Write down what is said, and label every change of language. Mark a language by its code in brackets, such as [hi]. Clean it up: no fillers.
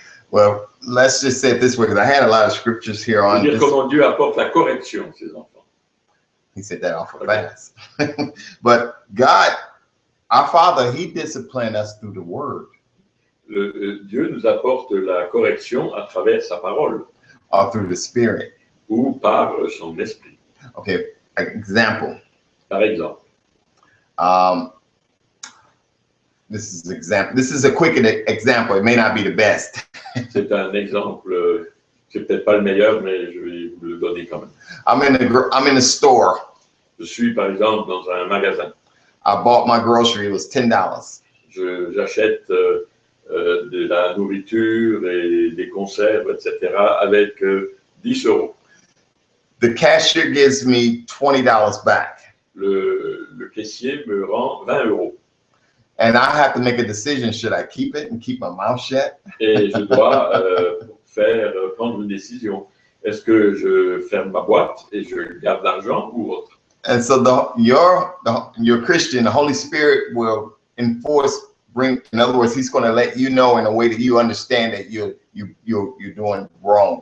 [en] Well, let's just say it this way, because I had a lot of scriptures here on [fr] dire [en] this. [fr] comment Dieu apporte la correction à ses enfants. [en] He said that awful fast. But God, our Father, he disciplined us through the word. [fr] Dieu nous apporte la correction à travers sa parole. [en] Or through the Spirit. [fr] Ou par son esprit. [en] Okay, example. [fr] Par exemple. [en] This is a quick example. It may not be the best. [fr] C'est un exemple, c'est peut-être pas le meilleur, mais je vais vous le donner quand même. [en] I'm in a store. [fr] Je suis par exemple dans un magasin. [en] I bought my grocery. It was $10. [fr] J'achète de la nourriture et des conserves, etc. avec 10 €. [en] The cashier gives me $20 back. [fr] Le caissier me rend 20 €. [en] And I have to make a decision. Should I keep it and keep my mouth shut? [fr] Et je dois prendre une décision. Est-ce que je ferme ma boîte et je garde l'argent ou autre? [en] And so your Christian, the Holy Spirit will in other words, he's going to let you know in a way that you understand that you're doing wrong.